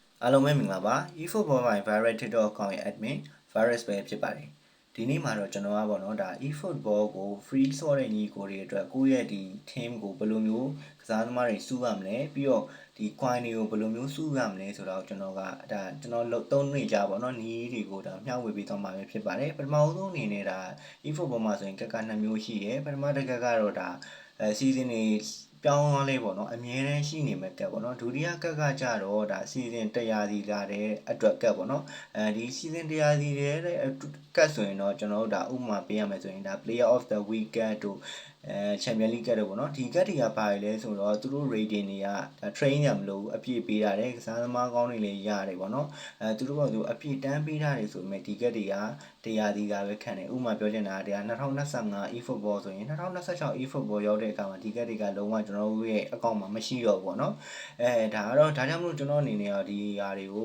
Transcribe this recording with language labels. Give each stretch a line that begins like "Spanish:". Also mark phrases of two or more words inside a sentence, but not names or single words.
Burmese: အားလုံးပဲမင်္ဂလာပါ eFootball by Virus TikTok account ရဲ့ admin Virus ပဲဖြစ်ပါတယ်ဒီနေ့မှာတော့ကျွန်တော်ကပေါ့နော်ဒါ eFootball ကို free ဆော့တဲ့ညီကိုတွေအတွက်ကိုယ့်ရဲ့ဒီ team ကိုဘယ်လိုမျိုးကစားသမားတွေစုရမလဲပြီးတော့ဒီ coin တွေကိုဘယ်လိုမျိုးစုရမလဲဆိုတော့ကျွန်တော်ကဒါကျွန်တော်သုံးနေကြပါတော့ညီတွေကိုဒါမျှဝေပေးသွားမှာပဲဖြစ်ပါတယ်ပထမဆုံးအနေနဲ့ဒါ eFootball မှာဆိုရင်ကက်က2မျိုး ရှိတယ်ပထမတစ်ကက်ကတော့ဒါseason တွေပြောင်းသွားလဲပေါ့နော်အမြဲတမ်းရှိနေမဲ့ကက်ပေါ့နော်ဒုတိယကက်ကကြတော့ဒါ season 100စီလာတဲ့အတွက်ကက်ပေါ့နော်ဒီ season 100စီတဲ့ကက်ဆိုရင်တော့ကျွန်တော်တို့ဒါဥပမာပေးရမယ်ဆိုရင်ဒါ
English: player of the week
Burmese: ကက်တို့
English: champion league
Burmese: ကက်တို့ပေါ့နော်ဒီကက်တွေကပါရလဲဆိုတော့သူတို့ rating တွေကဒါ train ရမလို့အပြည့်ပေးရတယ်ကစားသမားကောင်းတွေလည်းရတယ်ပေါ့နော်သူတို့ကသူအပြည့်တန်းပေးထားတယ်ဆိုပေမဲ့ဒီကက်တွေက100စီကပဲခံ တယ်ဥပမာပြောချင်တာက2025 eFootball ဆိုရင်2026 eFootball ရောက်တဲ့အခါမှာဒီကက်တွေကလုံးဝကျွန်တော်တို့ရဲ့အကောင့်မှာမရှိတော့ဘူးပေါ့နော်ဒါကတော့ဒါကြောင့်မလို့ကျွန်တော်အနေနဲ့တော့ဒီဟာတွေကို